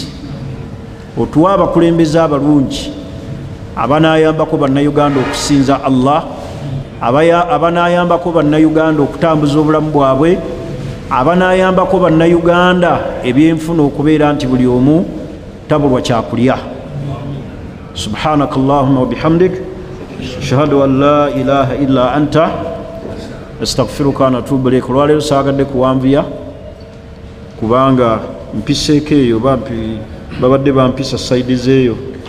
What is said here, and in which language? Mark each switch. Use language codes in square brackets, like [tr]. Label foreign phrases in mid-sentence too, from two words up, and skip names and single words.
[lg] Otuwe abakulembeze abalungi abanaayambako bannayuganda okusinza Allah, abanaayambako bannayuganda okutambuza obulamu bwabwe, abanaayambako bannayuganda ebyenfuna okubeera nti buli omu tabulwa kyakulya. [ar] سبحانك اللهم وبحمدك أشهد أن لا إله إلا أنت أستغفرك وأتوب إليك. [lg] Olwaleero saagadde kuwanvuya kubanga mpiseeko eyo babadde bampisa sayidi zeeyo.